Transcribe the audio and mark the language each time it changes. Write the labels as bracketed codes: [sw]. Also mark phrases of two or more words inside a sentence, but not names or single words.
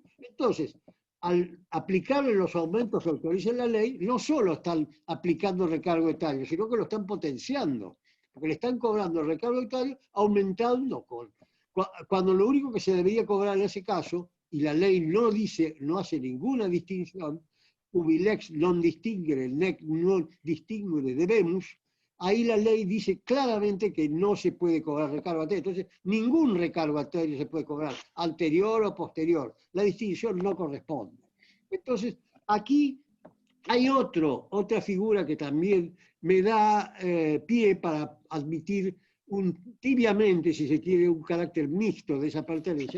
[es] Entonces, al aplicarle los aumentos que autoriza la ley, no solo están aplicando recargo etario, sino que lo están potenciando, porque le están cobrando el recargo etario aumentando cuando lo único que se debería cobrar en ese caso, y la ley no dice, no hace ninguna distinción, [la] ubilex non distinguere, nec non distinguere debemus, [es] ahí la ley dice claramente que no se puede cobrar recargo etario. Entonces, ningún recargo etario se puede cobrar, anterior o posterior. La distinción no corresponde. Entonces, aquí hay otra figura que también me da pie para admitir tibiamente, si se quiere, un carácter mixto de esa pertenencia.